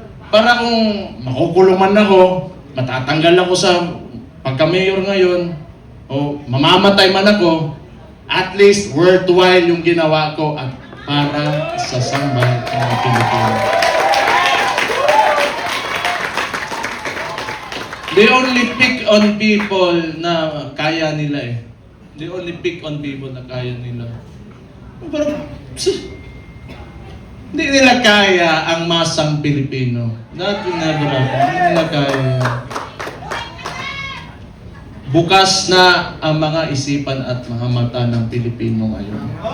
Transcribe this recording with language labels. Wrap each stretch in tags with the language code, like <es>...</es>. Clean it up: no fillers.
<tl>Para kung makukulong man ako, matatanggal ako sa pagka-mayor ngayon, o mamamatay man ako, at least worthwhile yung ginawa ko at para sa sambayan ng Pilipino.</tl> <en>They only pick on people</en> <tl>na kaya nila eh.</tl> <en>They only pick on people</en> <tl>na kaya nila. Pero, hindi nila kaya ang masang Pilipino. Hindi nila kaya. Bukas na ang mga isipan at mga mata ng Pilipino ngayon.</tl>